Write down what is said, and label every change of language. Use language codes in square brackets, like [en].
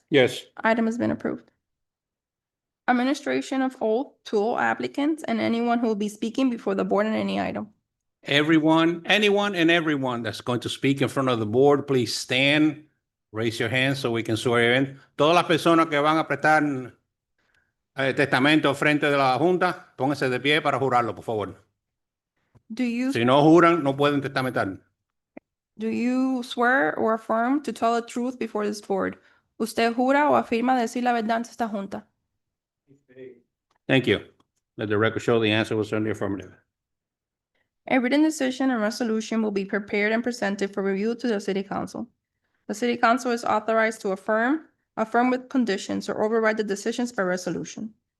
[en] Yes. Item has been approved. Administration of oath to all applicants and anyone who will be speaking before the board on any item. Anyone and everyone that's going to speak in front of the board, please stand, raise your hand so we can swear you in. [es] Todas las personas que van a prestar testamento frente de la Junta, pónganse de pie para jurarlo, por favor. [en] Do you [es] Si no juran, no pueden testamentar. [en] swear or affirm to tell the truth before this board? [es] ¿Usted jura o afirma decir la verdad ante esta junta? [en] Thank you. Let the record show the answer was in the affirmative. A written decision and resolution will be prepared and presented for review to the City Council. The City Council is authorized to affirm with conditions, or override the decisions by resolution.